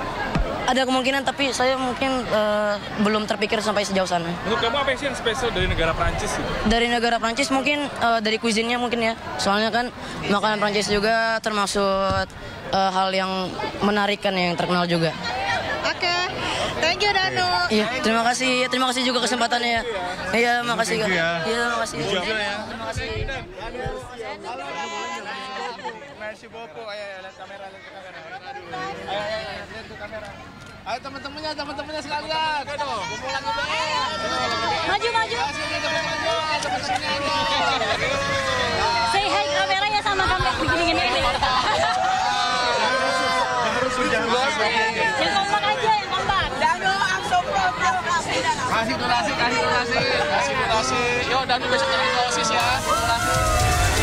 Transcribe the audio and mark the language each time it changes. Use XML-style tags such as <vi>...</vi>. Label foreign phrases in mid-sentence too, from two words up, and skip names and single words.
<id>Ada kemungkinan tapi saya mungkin belum terpikir sampai sejauh sana. Menurut kamu apa sih yang spesial dari negara Prancis? Dari negara Prancis mungkin dari cuisine-nya mungkin ya. Soalnya kan makanan Prancis juga termasuk hal yang menarik kan yang terkenal juga. Oke.</id> <en>Thank you Danu.</en> <id>Iya, terima kasih juga kesempatannya ya. Iya, makasih Kak. ya. Iya, makasih. Terima kasih.</id> <fr>Merci beaucoup.</fr> <id>Ayo, lihat kamera. Ayo, lihat tuh kamera. Ayo teman-temannya sekalian. Kumpul lagi Maju.</id> <en>Say hi</en> <id>kamera ya sama kamera begini ini. Yang kompak aja, yang kompak. Danu,</id> <en>I'm so proud.</en> <id>Kasih donasi. Yuk, Danu besok jadi dosis ya.</id>